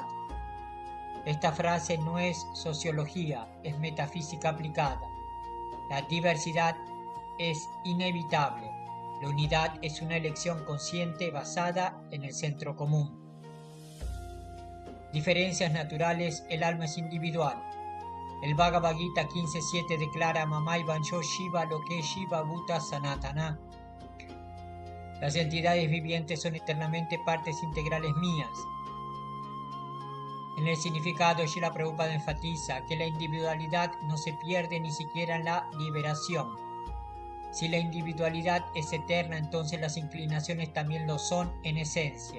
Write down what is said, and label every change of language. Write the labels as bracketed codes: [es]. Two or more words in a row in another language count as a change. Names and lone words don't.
[es] Esta frase no es sociología, es metafísica aplicada. La diversidad es inevitable. La unidad es una elección consciente basada en el centro común. Diferencias naturales, el alma es individual. El Bhagavad Gita 15.7 declara: [sa] ममै वंशो जीव लोके जीव भूतः सनातनः. [es] Las entidades vivientes son eternamente partes integrales mías. En el significado, Srila Prabhupada enfatiza que la individualidad no se pierde ni siquiera en la liberación. Si la individualidad es eterna, entonces las inclinaciones también lo son en esencia.